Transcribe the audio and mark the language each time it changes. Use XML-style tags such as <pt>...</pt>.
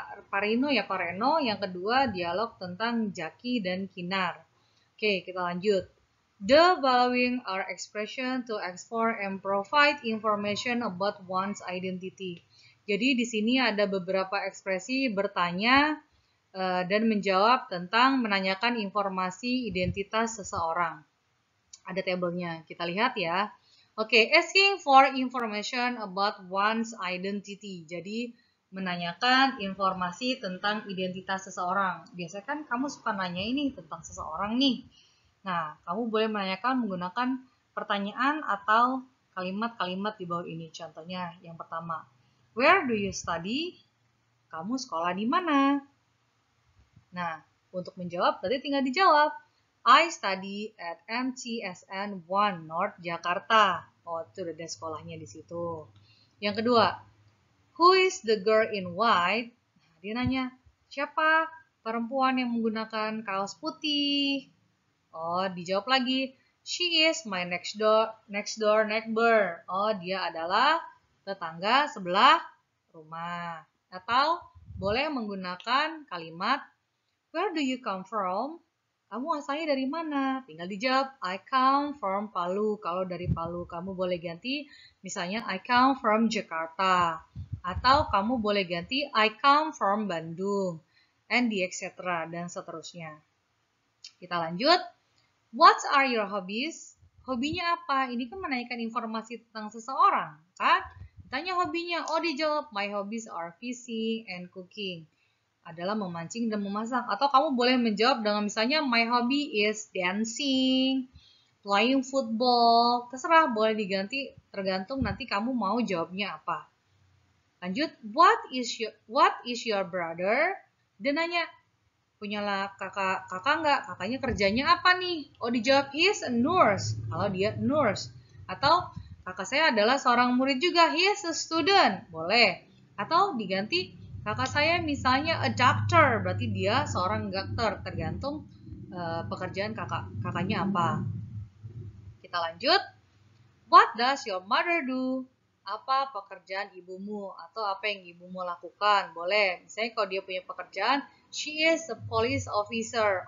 <id>Pak Rino ya, Pak Reno. Yang kedua dialog tentang Zaki dan Kinar. Oke, kita lanjut.</id> <en>The following are expressions to explore and provide information about one's identity.</en> <id>Jadi di sini ada beberapa ekspresi bertanya dan menjawab tentang menanyakan informasi identitas seseorang. Ada tabelnya, kita lihat ya. Oke, asking for information about one's identity. Jadi menanyakan informasi tentang identitas seseorang. Biasanya kan kamu suka nanya ini tentang seseorang nih. Nah, kamu boleh menanyakan menggunakan pertanyaan atau kalimat-kalimat di bawah ini. Contohnya yang pertama,</id> <en>where do you study?</en> <id>Kamu sekolah di mana? Nah, untuk menjawab berarti tinggal dijawab.</id> <en>I study at MTSN 1 North Jakarta.</en> <id>Oh, itu udah ada sekolahnya di situ. Yang kedua,</id> <en>who is the girl in white?</en> <id>Nah, dia nanya, siapa perempuan yang menggunakan kaos putih? Oh, dijawab lagi,</id> <en>she is my next door neighbor.</en> <id>Oh, dia adalah tetangga sebelah rumah. Atau boleh menggunakan kalimat,</id> <en>where do you come from?</en> <id>Kamu asalnya dari mana? Tinggal dijawab,</id> <en>I come from Palu.</en> <id>Kalau dari Palu, kamu boleh ganti, misalnya</id> <en>I come from Jakarta.</en> <id>Atau kamu boleh ganti,</id> <en>I come from Bandung. And etc.</en> <id>dan seterusnya. Kita lanjut.</id> <en>What are your hobbies?</en> <id>Hobinya apa? Ini kan menanyakan informasi tentang seseorang, kan? Ditanya hobinya, oh dijawab,</id> <en>my hobbies are fishing and cooking.</en> <id>Adalah memancing dan memasak. Atau kamu boleh menjawab dengan misalnya,</id> <en>my hobby is dancing, playing football.</en> <id>Terserah, boleh diganti tergantung nanti kamu mau jawabnya apa. Lanjut,</id> <en>what is your brother?</en> <id>Dia nanya, punyalah kakak nggak? Kakaknya kerjanya apa nih? Oh, dijawab</id> <en>is a nurse.</en> <id>Kalau dia nurse. Atau kakak saya adalah seorang murid juga.</id> <en>He is a student.</en> <id>Boleh. Atau diganti, kakak saya misalnya a doctor. Berarti dia seorang dokter. Tergantung pekerjaan kakaknya apa. Kita lanjut.</id> <en>What does your mother do?</en> <id>Apa pekerjaan ibumu? Atau apa yang ibumu lakukan? Boleh. Misalnya kalau dia punya pekerjaan,</id> <en>she is a police officer.</en>